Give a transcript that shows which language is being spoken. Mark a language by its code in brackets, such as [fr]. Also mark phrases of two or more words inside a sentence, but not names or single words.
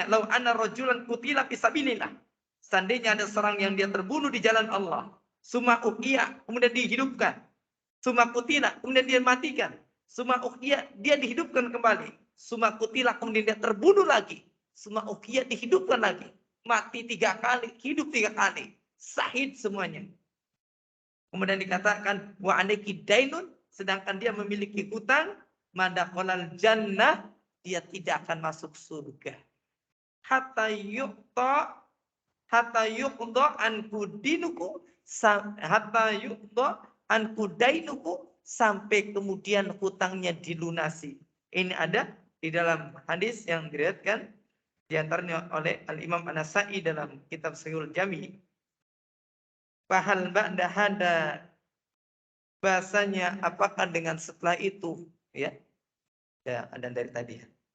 [ar] لو أن رجلا قتل في سبيل الله, [id] seandainya ada seorang yang dia terbunuh di jalan Allah, [ar] ثم أحيي, [id] kemudian dihidupkan, [ar] ثم قتل, [id] kemudian dia matikan, [ar] ثم أحيي, [id] dia dihidupkan kembali, [ar] ثم قتل, [id] kemudian dia terbunuh lagi, [ar] ثم أحيي, [id] dihidupkan lagi, mati 3 kali, hidup 3 kali, syahid semuanya. Kemudian dikatakan [ar] وعليه دين, [id] sedangkan dia memiliki hutang, [ar] ما دخل الجنة, [id] dia tidak akan masuk surga. [ar] حتى يقضى عنك دينك حتى يقضى عنك دينك, [id] sampai kemudian hutangnya dilunasi. Ini ada di dalam hadis yang diriwayatkan diantaranya oleh Al-Imam An-Nasa'i dalam kitab Sahihul Jami. [ar] فهل بعد هذا, [id] bahasanya apakah dengan setelah itu, ya ada dari tadi ya.